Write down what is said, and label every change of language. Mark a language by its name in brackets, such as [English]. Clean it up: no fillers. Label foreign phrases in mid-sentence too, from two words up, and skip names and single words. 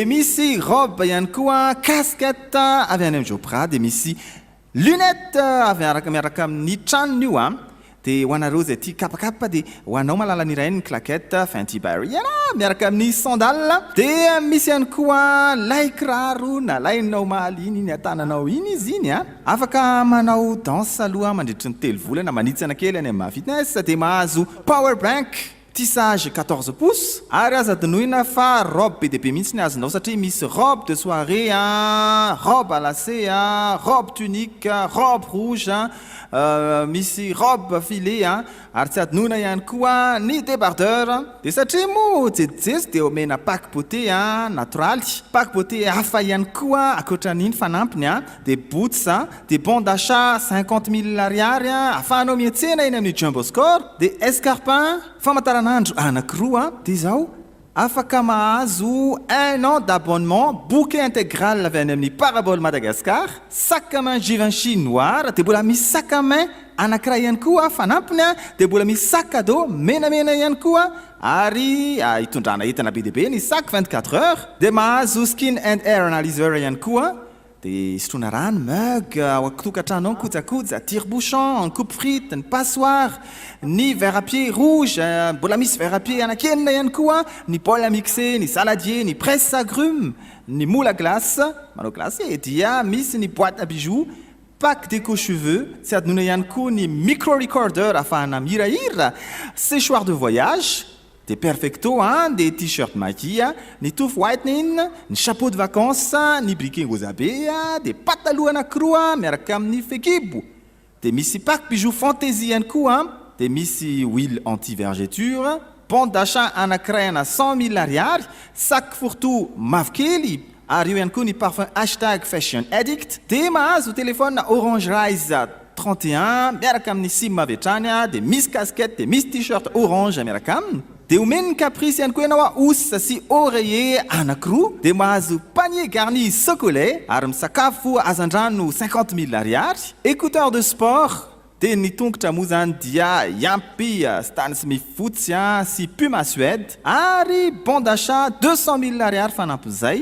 [Malagasy] misy robe ihany koa casquette avy any amin'ny Jopra, dia misy lunette avy miaraka amin'ny tranony io dia ho anareo zay tia kapakapa dia ho anao malala ny rainy ny claquette Fenty Barriera miaraka amin'ny sandale, dia misy ihany koa lay kiraro na lainao mahaly iny atananao iny izy iny afaka manao danse aloha mandritry ny 3 volana manitsana kely any amin'ny fitness, dia mahazo [English] power bank [French] tissage 14 pouces [Malagasy] ary aza adinoina fa robe be dia be mihitsy ny azonao satria misy [French] robe de soirée, robe à lacet, robe tunique, robe rouge, [Malagasy] misy robe filet ary tsy adinoina ihany koa ny débardeur, dia satria moa jejezy dia omena [French] pack beauté [Malagasy] natoraly, [French] pack beauté [Malagasy] hafa ihany koa akoatran'iny fanampiny, dia boots, dia [French] bon d'achat [Malagasy] 50 000 ariary afahanao miantsena iny amin'ny Jumbo Score, dia escarpin famantaranandro anankiroa, dia izao afaka mahazo 1 [French] an d'abonnement bouquet intégral [Malagasy] avy any amin'ny Parabole Madagascar, [French] sac à main Givenchy noir, [Malagasy] dia mbola misy [French] sac à main [Malagasy] anankiray ihany koa fanampiny, dia mbola misy [French] sac cadeau [Malagasy] menamena ihany koa ary hitondrana entana be dia be ny [French] sac 24 heures, [Malagasy] dia mahazo [English] skin and hair analyzer [Malagasy] ihany koa, dia sotroina rano, mug ao tokantranao kojakoja, [French] tire-bouchon, coupe frite, [Malagasy] ny passoire, ny [French] verre à pied rouge, [Malagasy] mbola misy verre [French] à pied [Malagasy] anakenina ihany koa, ny [French] bol à mixer, [Malagasy] ny saladier, ny [French] presse agrumes, [Malagasy] ny [French] moule à glace, [Malagasy] manao glace dia misy ny [French] boîte à bijoux, pack déco cheveux, [Malagasy] tsy adinoina ihany koa ny [English] micro recorder [Malagasy] afahana mihirahira, [French] séchoir de voyage, des perfecto, des t-shirts maquillés, des [English] tooth whitening, [French] des chapeaux de vacances, des briquets gozabe, des pantalons anakroa, [Malagasy] miaraka amin'ny fekibo, dia misy [French] pack bijou fantaisie [Malagasy] ihany koa dia misy [French] huile anti-vergeture, pont d'achat [Malagasy] anankiray ana 100 000 ariary, [French] sac fourre-tout [Malagasy] mavokely, ary eo ihany koa ny parfum hashtag [English] fashion addict, [Malagasy] dia mahazo telefone Orange Rise 31 miaraka amin'ny sim avy hatrany dia misy casquette dia misy t-shirt orange miaraka aminy. Dia omeny ny caprice ihany koa ianao ossa sy oreiller anankiroa, dia mahazo [French] panier garni chocolat [Malagasy] ary misakafo azandrano 50 000 ariary, [French] écouteur de sport, [Malagasy] dia ny tongotra moa zany dia Yampy Stan Smith fotsy sy Puma Suède, ary [French] bon d'achat [Malagasy] 200 000 ariary fanampy izay.